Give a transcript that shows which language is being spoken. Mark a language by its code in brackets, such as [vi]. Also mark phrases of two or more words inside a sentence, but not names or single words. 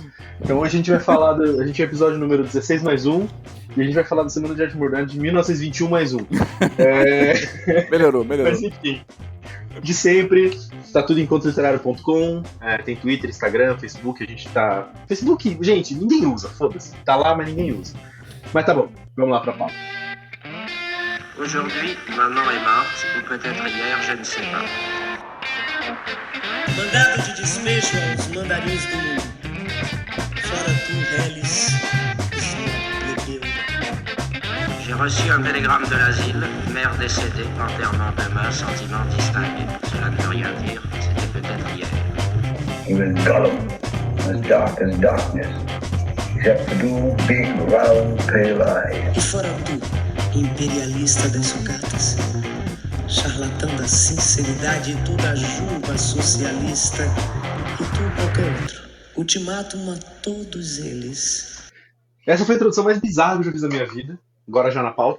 [pt] Então hoje a gente vai falar a gente é o episódio número 16 mais 1 e a gente vai falar da Semana de Arte Moderna de 1921 mais 1. Melhorou. Mas enfim, de sempre, tá tudo em encontroliterário.com, tem Twitter, Instagram, Facebook, a gente tá... Facebook, gente, ninguém usa, foda-se. Tá lá, mas ninguém usa. Mas tá bom, vamos lá pra pauta. [fr] Aujourd'hui, maman est morte, ou peut-être hier, je ne sais pas. [pt] Mandado de despejo aos mandarins do mundo. Fora tu, Reles, plebeu. [fr] J'ai reçu un télégramme de l'asile, mère décédée, enterrement demain, sentiment distingué. Cela ne veut rien dire, c'était peut-être hier. [en] He was Gollum, as dark as darkness, except for two big, round, pale eyes. [pt] E fora tu, imperialista das sucatas. Charlatão da sinceridade e tu da juba socialista e tu qualquer outro. Ultimátum a todos eles. Essa foi a introdução mais bizarra que eu já fiz na minha vida, agora já na pauta.